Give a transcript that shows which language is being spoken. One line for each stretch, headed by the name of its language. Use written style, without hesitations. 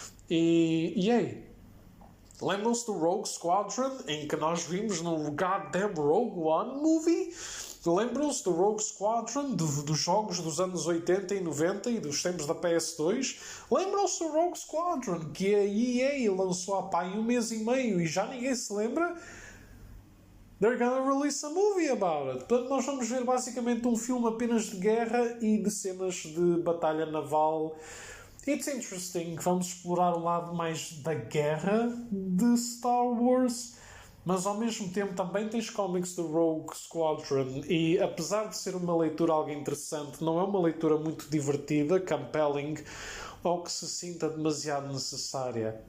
Portuguese: E aí? Lembram-se do Rogue Squadron, em que nós vimos no goddamn Rogue One movie? Lembram-se do Rogue Squadron, dos jogos dos anos 80 e 90 e dos tempos da PS2? Lembram-se do Rogue Squadron, que a EA lançou há pá em um mês e meio e já ninguém se lembra?
English: they're gonna release a movie about it.
Portuguese: Portanto, nós vamos ver basicamente um filme apenas de guerra e de cenas de batalha naval.
English: It's interesting.
Portuguese: Vamos explorar o lado mais da guerra de Star Wars, mas ao mesmo tempo também tens cómics do Rogue Squadron e apesar de ser uma leitura algo interessante, não é uma leitura muito divertida, compelling, ou que se sinta demasiado necessária.